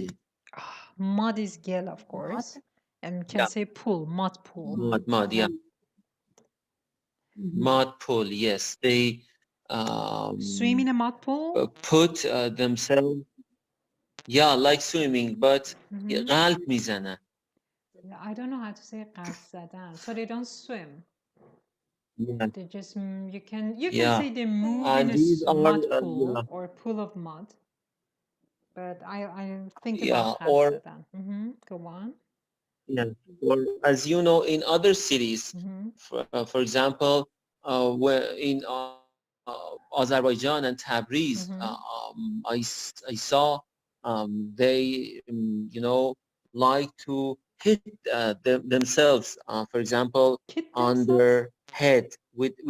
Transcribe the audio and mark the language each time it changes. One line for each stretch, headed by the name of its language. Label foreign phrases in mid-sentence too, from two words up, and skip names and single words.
English: Mud is gill, of course. And we can say pool, mud pool. Mud, yeah. Mud pool, yes. They swim in a mud pool? Put themselves, yeah, like swimming, but
Persian: قلب میزنن.
English: I don't know how to say
Persian: قلب زدن.
English: So they don't swim. Yeah. They just, you can say they move in a mud pool or a pool of mud. But I think about
Persian: قلب زدن.
English: Go on. Yeah, or as you know, in other cities, for example, where in Azerbaijan and Tabriz, I saw they, like to hit themselves, for example, on their head with a